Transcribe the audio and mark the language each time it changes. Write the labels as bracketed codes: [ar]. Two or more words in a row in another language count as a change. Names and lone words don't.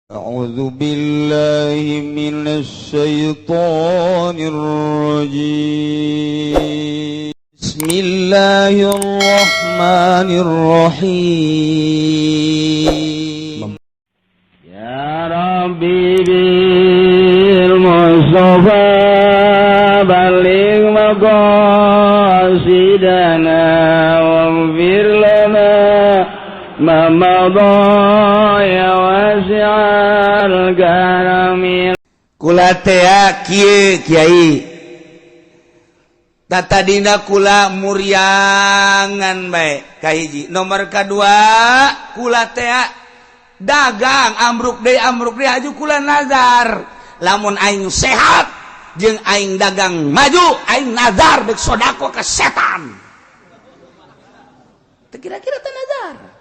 [ar] أعوذ بالله من الشيطان الرجيم بسم الله الرحمن الرحيم يا ربي بالمصطفى بلغ مقاصدنا واغفر لنا ما مضى يا واسع الكرم [su] kula tea kieu kiai tatadina kula muryangan bae kahiji nomor kadua kula tea dagang amruk deui aju kula nazar lamun aing sehat jeung aing dagang maju aing nazar dek sodako ka setan teu kira-kira teh nazar.